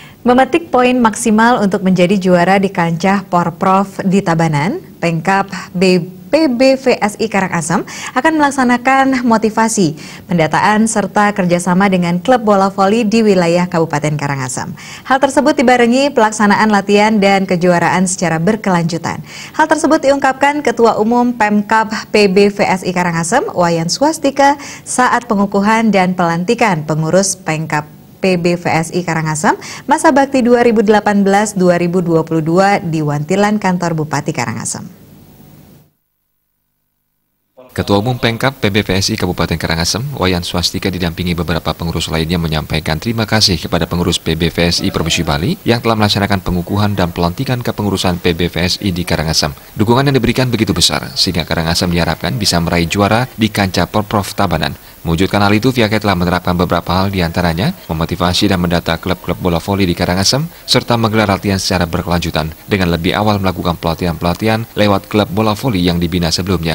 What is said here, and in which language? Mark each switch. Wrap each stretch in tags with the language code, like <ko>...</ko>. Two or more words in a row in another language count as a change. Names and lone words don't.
<id>Memetik poin maksimal untuk menjadi juara di kancah Porprov di Tabanan, Pemkab PBVSI Karangasem akan melaksanakan motivasi, pendataan, serta kerjasama dengan klub bola voli di wilayah Kabupaten Karangasem. Hal tersebut dibarengi pelaksanaan latihan dan kejuaraan secara berkelanjutan. Hal tersebut diungkapkan Ketua Umum Pemkab PBVSI Karangasem, Wayan Swastika, saat pengukuhan dan pelantikan pengurus Pemkab PBVSI Karangasem masa bakti 2018-2022 di Wantilan Kantor Bupati Karangasem. Ketua Umum Pemkab PBVSI Kabupaten Karangasem, Wayan Swastika didampingi beberapa pengurus lainnya menyampaikan terima kasih kepada pengurus PBVSI Provinsi Bali yang telah melaksanakan pengukuhan dan pelantikan kepengurusan PBVSI di Karangasem. Dukungan yang diberikan begitu besar sehingga Karangasem diharapkan bisa meraih juara di kancah Porprov Tabanan. Mewujudkan hal itu, pihaknya telah menerapkan beberapa hal diantaranya memotivasi dan mendata klub-klub bola voli di Karangasem serta menggelar latihan secara berkelanjutan dengan lebih awal melakukan pelatihan-pelatihan lewat klub bola voli yang dibina sebelumnya.</id>